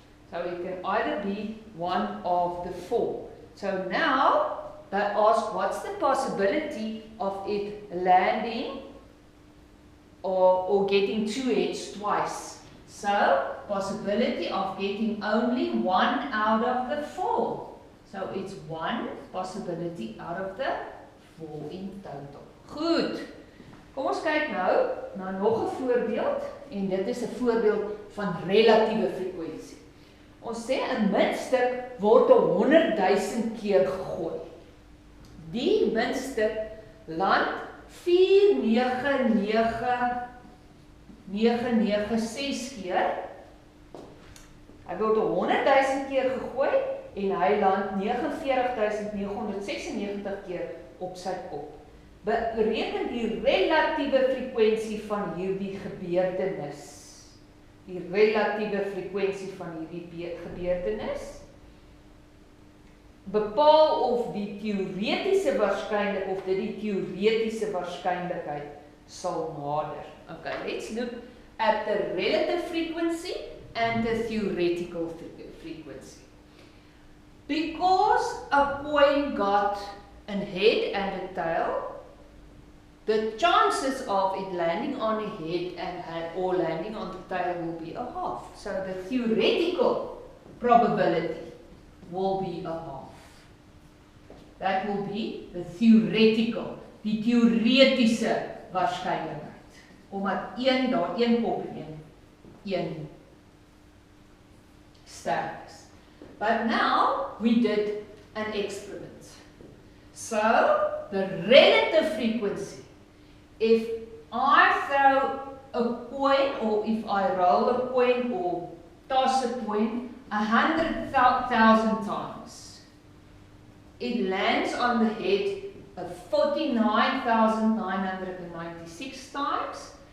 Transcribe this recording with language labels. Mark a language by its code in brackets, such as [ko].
[en] So it can either be one of the 4. So now they ask, what's the possibility of it landing or getting 2 heads twice? So, possibility of getting only 1 out of the 4. So it's 1 possibility out of the 4 in total. [af] Goed. Kom ons kyk nou na nog 'n voorbeeld en dit is 'n voorbeeld van relatiewe frekwensie. Ons sê 'n muntstuk word 100 000 keer gegooi. Die muntstuk land 49996 keer. Hy word 100 000 keer gegooi en hy land 49996 keer op sy kop. Bereken die relatiewe frekwensie van hierdie gebeurtenis. die relatiewe frekwensie van hierdie gebeurtenis. Bepaal of die teoretiese waarskynlikheid of dit die teoretiese waarskynlikheid sal nader. [en] Okay, let's look at the relative frequency and the theoretical frequency. Because a coin got a head and a tail, the chances of it landing on a head or landing on the tail will be a half. So the theoretical probability will be a half. That will be the theoretical, [af] die teoretiese waarskynlikheid. Omdat daar een kop en een ster is. [en] But now we did an experiment. So the relative frequency, if I throw a coin or if I roll a coin or toss a coin 100,000 times, it lands on the head 49,996 times.